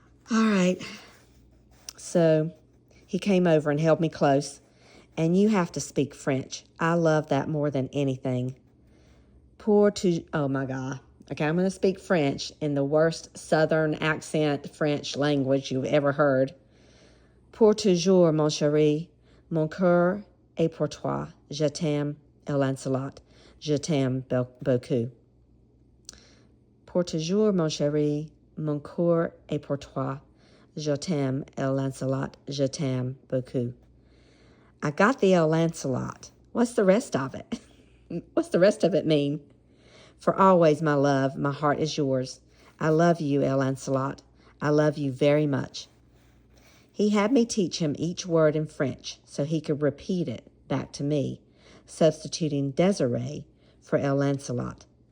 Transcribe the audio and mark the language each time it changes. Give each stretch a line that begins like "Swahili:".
English: All right. So he came over and held me close. "And you have to speak French. I love that more than anything." Oh my God. Okay, I'm going to speak French in the worst Southern accent French language you've ever heard.
French: "Pour toujours, mon chéri. Mon cœur est pour toi. Je t'aime, et Lancelot." Je t'aime beaucoup. Pour toujours, mon chéri, mon cœur est pour toi. Je t'aime, El Lancelot, je t'aime beaucoup.
English: I got the El Lancelot. What's the rest of it? What's the rest of it mean? For always, my love, my heart is yours. I love you, El Lancelot. I love you very much. He had me teach him each word in French so he could repeat it back to me, substituting Desiree for El Lancelot.